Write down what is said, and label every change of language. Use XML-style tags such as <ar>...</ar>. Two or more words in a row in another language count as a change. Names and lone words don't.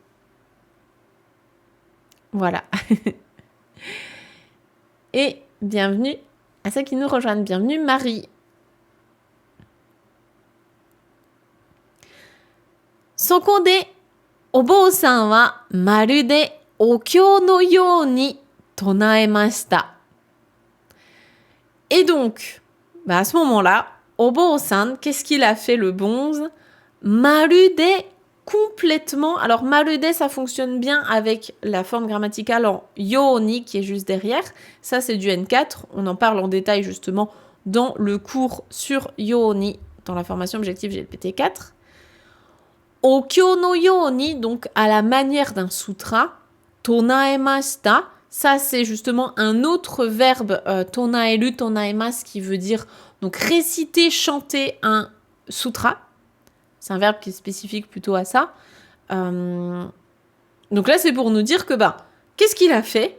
<fr>Voilà. Et bienvenue à ceux qui nous rejoignent.</fr> <ja>Bienvenue Marie. そこで、お坊さんはまるでお経のように唱えました.</ja> <fr>Et donc, à ce moment-là, obou-san, qu'est-ce qu'il a fait le bonze?</fr> <ja>まるで complètement.</ja> <fr>Alors, marude, ça fonctionne bien avec la forme grammaticale en yo-ni qui est juste derrière. Ça, c'est du N4. On en parle en détail justement dans le cours sur yo-ni, dans la formation objective GPT 4.</fr> <ja>お経のように,</ja> <fr>donc à la manière d'un sutra. Tonaemashita, ça c'est justement un autre verbe,</fr> <ja>唱える、唱えます,</ja> <fr>qui veut dire donc réciter, chanter un sutra. C'est un verbe qui est spécifique plutôt à ça. Donc là, c'est pour nous dire que, qu'est-ce qu'il a fait?</fr>